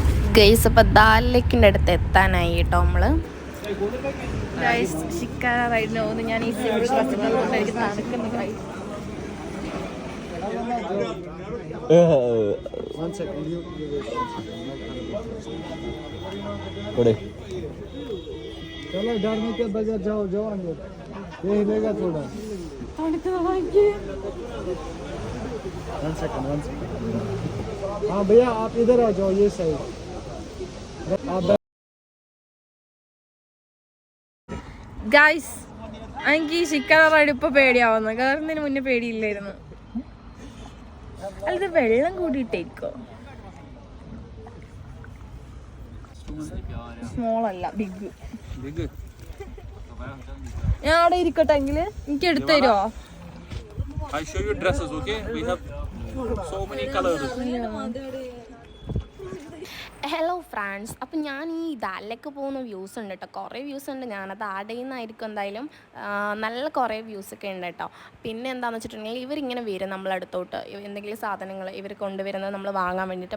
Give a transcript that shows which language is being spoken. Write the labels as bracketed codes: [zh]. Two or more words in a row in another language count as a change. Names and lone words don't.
[ml] ഗൈസ് അപ്പോൾ ദാലിലേക്കിൻ്റെ അടുത്ത് എത്താനായി കേട്ടോ നമ്മൾ. ശിക്കാര റൈഡിന് പോകുന്നു. ഞാൻ ഈ സിവിൽ ബസ്സിനോട് എനിക്ക് തണുക്കുന്നു ഗൈസ്. [hi] चलो डरने के बगैर जाओ जाओ अंदर ये हिलेगा थोड़ा 1 सेकंड हाँ भैया आप इधर आ जाओ ये साइड आप [ml] ഗൈസ് എനിക്ക് ഈ ശിക്കാര റൈഡ് ഇപ്പൊ പേടിയാവുന്നു. കയറുന്നതിന് മുന്നേ പേടിയില്ലായിരുന്നു. അല്ലത് വെള്ളം കൂടിയിട്ടേക്കോ? സ്മോൾ അല്ല ബിഗ്. ഞാൻ അവിടെ ഇരിക്കട്ടെ എങ്കില് എനിക്ക് എടുത്തു തരുമോ? [en] I show you dresses, okay? We have so many colors. hello friends, [ml] അപ്പം ഞാൻ ഈ ദാലിലേക്ക് പോകുന്ന വ്യൂസ് ഉണ്ട് കേട്ടോ. കുറേ വ്യൂസ് ഉണ്ട്. ഞാനത് ആഡ് ചെയ്യുന്നതായിരിക്കും എന്തായാലും. നല്ല കുറേ വ്യൂസൊക്കെ ഉണ്ട് കേട്ടോ. പിന്നെ എന്താണെന്ന് വെച്ചിട്ടുണ്ടെങ്കിൽ ഇവരിങ്ങനെ വരും നമ്മളടുത്തോട്ട്. എന്തെങ്കിലും സാധനങ്ങൾ ഇവർ കൊണ്ടുവരുന്നത് നമ്മൾ വാങ്ങാൻ വേണ്ടിയിട്ട്.